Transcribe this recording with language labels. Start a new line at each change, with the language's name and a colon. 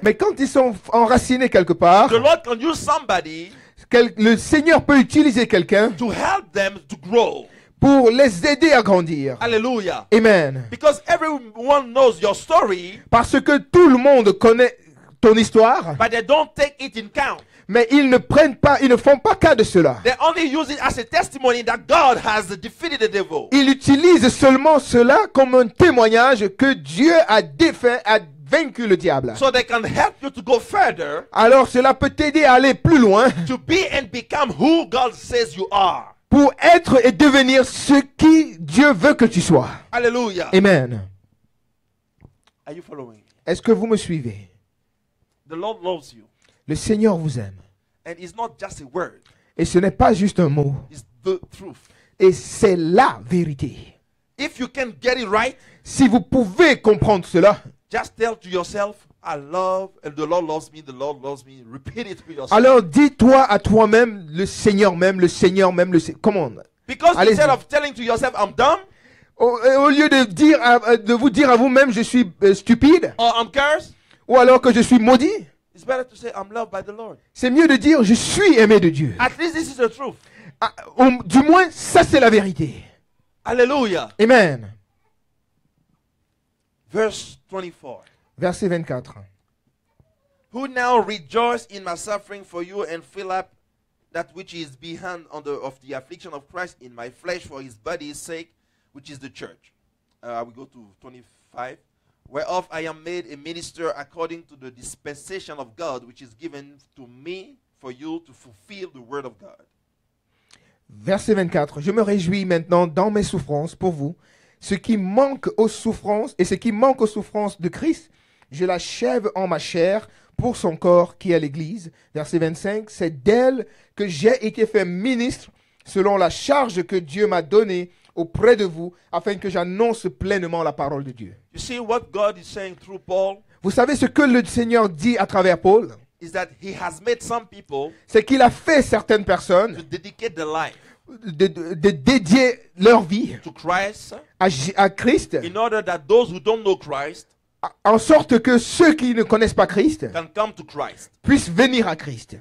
French: Mais quand ils sont enracinés quelque part,
English: the Lord can use somebody
French: le Seigneur peut utiliser quelqu'un
English: to help them to grow.
French: pour les aider à grandir.
English: Hallelujah. Amen. Because everyone knows your story,
French: Parce que tout le monde connaît ton histoire,
English: but they don't take it in count.
French: mais ils ne font pas cas de cela.
English: They only use it as a testimony that God has defeated the devil.
French: Ils utilisent seulement cela comme un témoignage que Dieu a vaincu le diable.
English: So they can help you to go further,
French: Alors cela peut t'aider à aller plus loin
English: to be and become who God says you are.
French: pour être et devenir ce qui Dieu veut que tu sois.
English: Hallelujah. Amen. Are you following me?
French: Est-ce que vous me suivez?
English: The Lord loves you.
French: Le Seigneur vous aime.
English: And it's not just a word,
French: Et ce n'est pas juste un mot.
English: it's the truth.
French: Et c'est la vérité.
English: If you can get it right,
French: Si vous pouvez comprendre cela,
English: just tell to yourself, I love, and the Lord loves me, the Lord loves me. Repeat it to yourself.
French: alors dis-toi à toi-même, le Seigneur même, le Seigneur même, comment?
English: Because
French: Allez-y.
English: instead of telling to yourself, I'm dumb,
French: Au lieu de vous dire à vous-même, je suis stupide,
English: or I'm cursed,
French: ou alors que je suis maudit,
English: it's better to say, I'm loved by the Lord.
French: c'est mieux de dire, je suis aimé de Dieu.
English: At least this is the truth.
French: Du moins, ça c'est la vérité.
English: Hallelujah. Amen. Verse 24.
French: Verset 24.
English: Who now rejoice in my suffering for you and fill up that which is behind of the affliction of Christ in my flesh for his body's sake, which is the church. We go to 25. Whereof I am made a minister according to the dispensation of God, which is given to me for you to fulfill the word of God.
French: Verset 24. Je me réjouis maintenant dans mes souffrances pour vous. Ce qui manque aux souffrances de Christ, je l'achève en ma chair pour son corps qui est l'Église. Verset 25. C'est d'elle que j'ai été fait ministre selon la charge que Dieu m'a donnée auprès de vous, afin que j'annonce pleinement la parole de Dieu.
English: You see what God is saying through Paul
French: Vous savez ce que le Seigneur dit à travers Paul?
English: is that he has made some people
French: C'est qu'il a fait certaines
English: to
French: personnes
English: dedicate their life
French: de dédier leur vie
English: to Christ
French: à Christ,
English: in order that those who don't know Christ
French: en sorte que ceux qui ne connaissent pas Christ
English: can come to Christ.
French: puissent venir à Christ.